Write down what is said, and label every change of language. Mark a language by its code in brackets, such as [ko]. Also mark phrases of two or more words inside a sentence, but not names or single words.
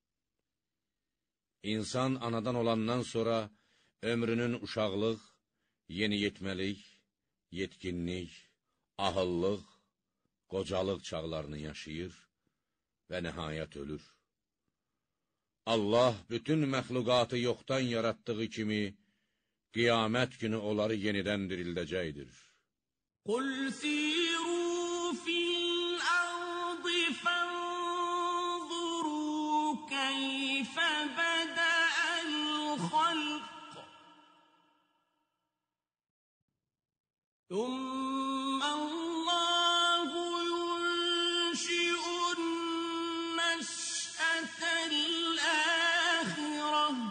[az] İnsan anadan olandan sonra ömrünün uşaqlıq, yeniyetməlik, yetkinlik, ahıllıq, qocalıq çağlarını yaşayır və nəhayət ölür. Allah bütün məxluqatı yoxdan yaratdığı kimi, qiyamət günü onları yenidən dirildəcəkdir. [ar] قُلْ سِيرُوا فِي الْأَرْضِ فَانظُرُوا كَيْفَ بَدَأَ الْخَلْقَ ثُمَّ اللَّهُ يُنشِئُ النَّشْأَةَ الْآخِرَةَ